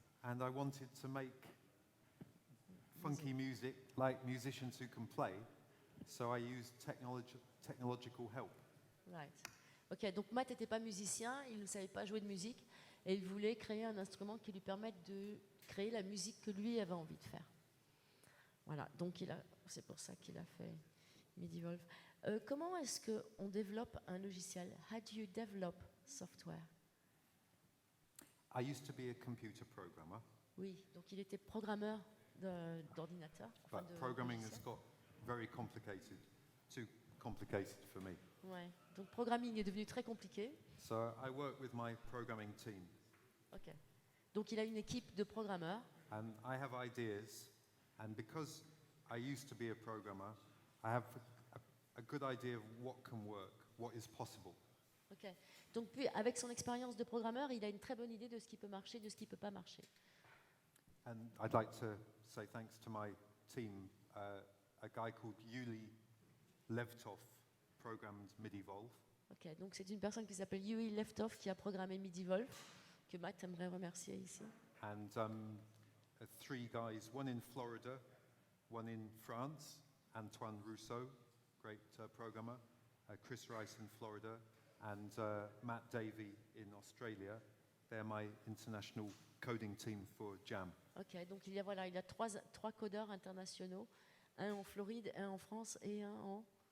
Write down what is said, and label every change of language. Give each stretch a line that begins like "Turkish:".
English: and I wanted to make funky music like musicians who can play. So I used technological help. Right.
French: Ok, donc Matt n'était pas musicien, il ne savait pas jouer de musique, et il voulait créer un instrument qui lui permette de créer la musique que lui avait envie de faire. Voilà, donc c'est pour ça qu'il a fait Midivolve. Comment est-ce qu'on développe un logiciel?
English: How do you develop software? I used to be a computer programmer,
French: Oui, donc il était programmeur d'ordinateur. enfin
English: but
French: de
English: programming
French: logiciel.
English: has got very complicated, too complicated for me. Ouais.
French: Donc programming est devenu très compliqué.
English: So I work with my programming team, Ok.
French: Donc il a une équipe de programmeurs.
English: and I have ideas, and because I used to be a programmer, I have a good idea of what can work, what is possible. Ok.
French: Donc puis, avec son expérience de programmeur, il a une très bonne idée de ce qui peut marcher, de ce qui ne peut pas marcher.
English: And I'd like to say thanks to my team. A guy called Yuli Levtov programmed Midivolve, Ok.
French: Donc c'est une personne qui s'appelle Yui Leftoff qui a programmé Midivolve, que Matt aimerait remercier ici.
English: and 3 guys, one in Florida, one in France, Antoine Rousseau, great programmer, Chris Rice in Florida, and Matt Davey in Australia. They're my international coding team for Jam. Ok.
French: Donc il y a trois codeurs internationaux, un en Floride, un en France et un en